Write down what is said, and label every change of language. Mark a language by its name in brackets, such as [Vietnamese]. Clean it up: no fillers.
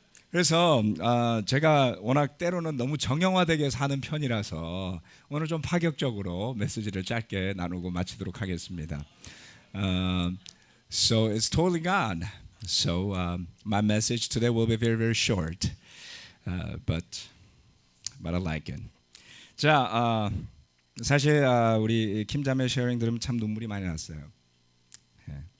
[Korean] 그래서 제가 워낙 때로는 너무 정형화되게 사는 편이라서 오늘 좀 파격적으로 메시지를 짧게 나누고 마치도록 하겠습니다. [English] So it's totally God. So my message today will be very very short, but I like it. [Korean] 자, 사실 우리 김자매 쉐어링 들으면 참 눈물이 많이 났어요. 예.